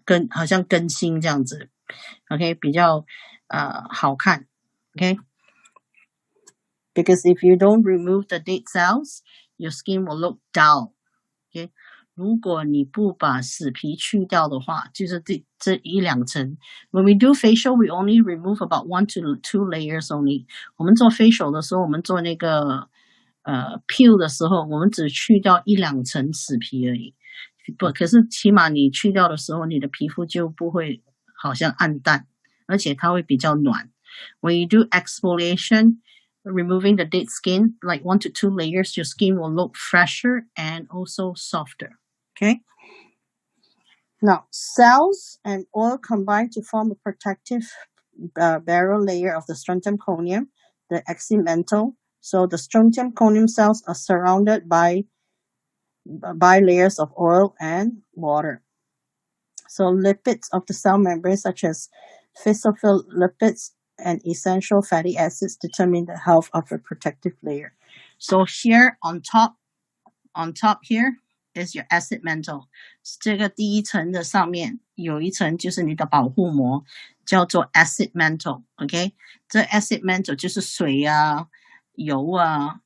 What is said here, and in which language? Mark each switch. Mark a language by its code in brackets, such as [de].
[zh] 好像更新这样子 ，OK， 比较好看 [en] ，OK。Because if you don't remove the dead cells, your skin will look dull. Okay? [zh] 如果你不把死皮去掉的话，就是这1-2层。 [en] When we do facial, we only remove about 1 to 2 layers only. [zh] 我们做 facial 的时候，我们做那个peel 的时候，我们只去掉1-2层死皮而已。可是起码你去掉的时候，你的皮肤就不会好像暗淡，而且它会比较暖。 [en] When you do exfoliation,removing the dead skin, like 1 to 2 layers, your skin will look fresher and also softer. Okay? Now, cells and oil combine to form a protective barrier layer of the strontium conium, the eximental. So the strontium conium cells are surrounded by layers of oil and water. So lipids of the cell membrane, such as phospholipids and essential fatty acids, determine the health of a protective layer. So here on top here is your acid mantle. [zh] 这个第一层的上面有一层就是你的保护膜，叫做 acid mantle. OK， 这 acid mantle 就是水啊、油啊。